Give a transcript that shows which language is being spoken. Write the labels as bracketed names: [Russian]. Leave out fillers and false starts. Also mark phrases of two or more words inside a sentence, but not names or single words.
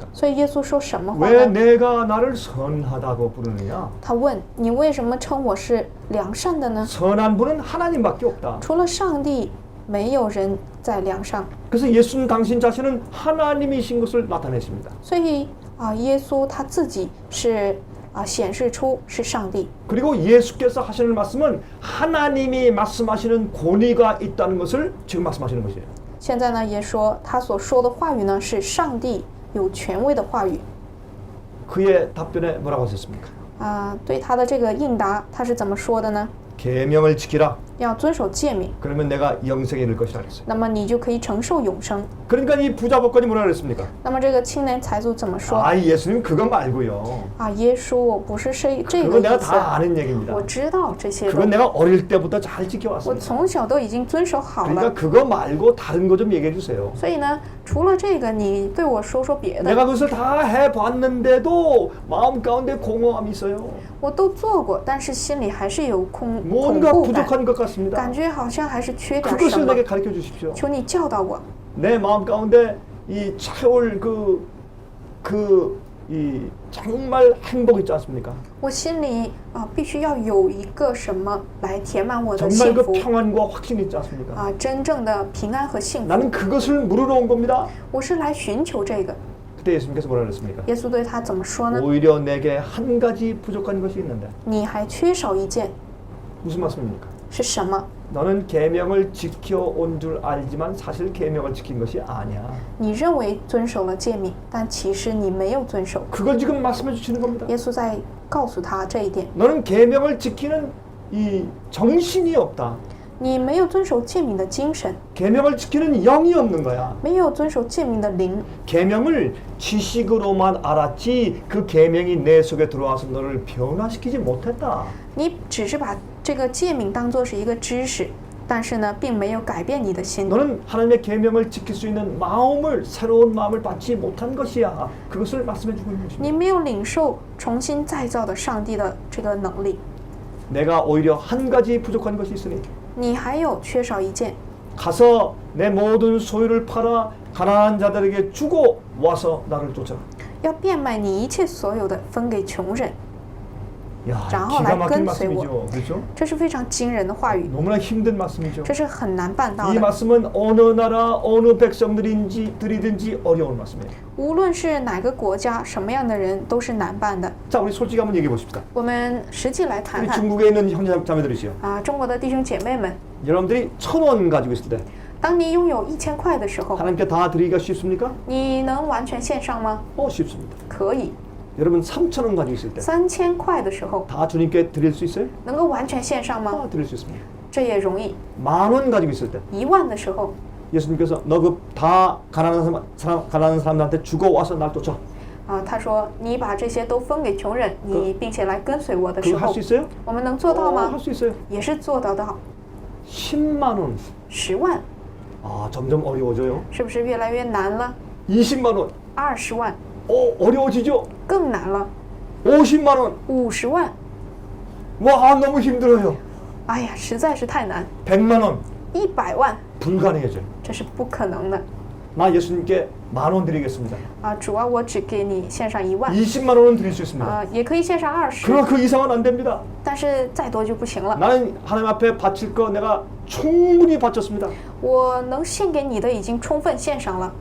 [Chinese] 所以耶稣说什么话 [Korean] 왜 [Chinese] 呢？ [Korean] 내가 나를 선하다고 부르느냐? [Chinese] 他问你为什么称我是良善的呢？ [Korean] 선한 분은 하나님밖에 없다. [Chinese] 除了上帝没有人在梁上。 [Korean] 그래서 예수는 당신 자신은 하나님이신 것을 나타내십니다. [Chinese] 所以耶稣他自己是显示出是上帝。 [Korean] 그리고 예수께서 하시는 말씀은 하나님이 말씀하시는 권위가 있다는 것을 지금 말씀하시는 것이에요. [Chinese] 现在呢，也说他所说的话语呢是上帝有权威的话语。 [Korean] 그의 답변에 뭐라고 하셨습니까? [Chinese] 对他的这个应答，他是怎么说的呢？ [Korean] 계명을 지키라. [Chinese] 要遵守诫命， [Korean] 그러면 내가 영생에 이를 것이라 그랬어요. [Chinese] 那么你就可以承受永生。 [Korean] 그러니까 이 부자 법관이 뭐라 그랬습니까? [Chinese] 那么这个青年财主怎么说？ [Korean] 아, 예수님 그거 말고요. [Chinese] 耶稣不是这 [Korean] 그건 [Chinese] 个 [Korean] 내가 [Chinese] 意思。 [Korean] 다 아는 얘기입니다. [Chinese] 我知道这些 [Korean] 그건 [Chinese] 的， [Korean] 내가 어릴 때부터 잘 [Chinese] 我 [Korean] 지켜왔습니다. [Chinese] 从小都已经遵守好 [Korean] 그러니까 [Chinese] 了。 [Korean] 그거 말고 다른 거 좀 얘기해 주세요. [Chinese] 所以呢，除了这个，你对我说说别的。 [Korean] 내가 그것을 다 해봤는데도 마음 가운데 공허함이 있어요. [Chinese] 我都做过，但是心里还是有恐 [Korean] 뭔가 [Chinese] 怖感， [Korean] 부족한 것 같습니다. [Chinese] 感觉好像还是缺点什 [Korean] 그것을 [Chinese] 么。 [Korean] 내게 가르쳐 주십시오. [Chinese] 求你教导我， [Korean] 내 마음 가운데 이 채울 이 정말 행복 있지 않습니까? [Chinese] 我心里必须要有一个什么来填满我的 [Korean] 정말 [Chinese] 幸 [Korean] 그 [Chinese] 福 [Korean] 평안과 확신 있지 않습니까? [Chinese] 真正的平安和幸福。 [Korean] 나는 그것을 물으러 온 겁니다. [Chinese] 我是来寻求这个。 [Korean] 그때 예수님께서 뭐라 그랬습니까? [Chinese] 耶稣对他怎么说呢？ [Korean] 오히려 내게 한 가지 부족한 것이 있는데 [Chinese] 你还缺少一件， [Korean] 무슨 말씀입니까? [Chinese] 是什么？ [Korean] 너는 계명을 지켜온 줄 알지만 사실 계명을 지킨 것이 아니야. [Chinese] 你认为遵守了诫命，但其实你没有遵守。 [Korean] 그걸 지금 말씀해 주시는 겁니다. [Chinese] 耶稣在告诉他这一点， [Korean] 너는 계명을 지키는 이 정신이 없다. [Chinese] 你没有遵守诫命的精神， [Korean] 계명을 지키는 영이 없는 거야. [Chinese] 没有遵守诫命的灵。 [Korean] 계명을 지식으로만 알았지 그 계명이 내 속에 들어와서 너를 변화시키지 못했다. [Chinese] 你只是把这个诫命当作是一个知识，但是呢，并没有改变你的心。 [Korean] 너는 하나님의 계명을 지킬 수 있는 마음을 새로운 마음을 받지 못한 것이야. 그것을 말씀해 주고 있는 것입니다. [Chinese] 你没有领受重新再造的上帝的这个能力， [Korean] 내가 오히려 한 가지 부족한 것이 있으니 [Chinese] 你还有缺少一件， [Korean] 가서 내 모든 소유를 팔아 가난한 자들에게 주고 와서 나를 쫓아라. [Chinese] 要变卖你一切所有的，分给穷人。 [Korean] 야, [Chinese] 然后 [Korean] 기가 [Chinese] 来 [Korean] 막힌 [Chinese] 跟随我。 [Korean] 말씀이죠. 그렇죠? [Chinese] 这是非常惊人的话语， [Korean] 너무나 힘든 말씀이죠. [Chinese] 这是很难办到 [Korean] 이 [Chinese] 的。 [Korean] 말씀은 어느 나라 어느 백성들이든지 어려운 말씀이에요. [Chinese] 无论是哪个国家，什么样的人都是难办的。 [Korean] 자, 우리 솔직히 한번 얘기해 보십시다. [Chinese] 我们实际来谈 [Korean] 우리 [Chinese] 谈 [Korean] 중국에 있는 형제 자매들이시요. [Chinese] 中国的弟兄姐妹们， [Korean] 여러분들이 1,000원 가지고 있을 때 [Chinese] 当你拥有1000块的时候， [Korean] 하나님께 다 드리기가 쉽습니까? [Chinese] 你能完全献上吗？ [Korean] 쉽습니다. [Chinese] 可以。 [Korean] 여러분 3,000원 가지고 있을 때 [Chinese] 3000 块的时候， [Korean] 다 주님께 드릴 수 있어요? [Chinese] 能够完全献上吗？ [Korean] 다 드릴 수 있습니다. [Chinese] 这也容易。 [Korean] 10,000원 가지고 있을 때 [Chinese] 1万的时候， [Korean] 예수님께서 너 그 다 가난한 사람들한테 주고 와서 날 쫓아. [Chinese] 他说你把这些都分给穷人，你并且来跟随我的时 [Korean] 그거 할 [Chinese] 候 [Korean] 수 ， 있어요? [Chinese] 我们能做到吗？ [Korean] 할 수 있어요. [Chinese] 也是做得到。 [Korean] 10만 원. [Chinese] 10万 [Korean] 아, 점점 어려워져요. [Chinese] 是不是越来越难了？ [Korean] 20만 원. [Chinese] 20万 [Korean] 어려워지죠? [Chinese] 更难了。 [Korean] 50만 원. [Chinese] 50万， [Korean] 와, 너무 힘들어요. [Chinese] 哎呀，实在是太难。 [Korean] 100만 원. [Chinese] 100万， [Korean] 불가능해져요. [Chinese] 这是不可能的。 [Korean] 나 예수님께 10,000원 드리겠습니다. [Chinese] 主啊，我只给你献上1万， [Korean] 20만 원은 드릴 수 있습니다. [Chinese] 也可以献上20， [Korean] 그러나 그 이상은 안 됩니다. [Chinese] 但是再多就不行了。 [Korean] 나는 하나님 앞에 바칠 거 내가 충분히 바쳤습니다. [Chinese] 我能献给你的已经充分献上了，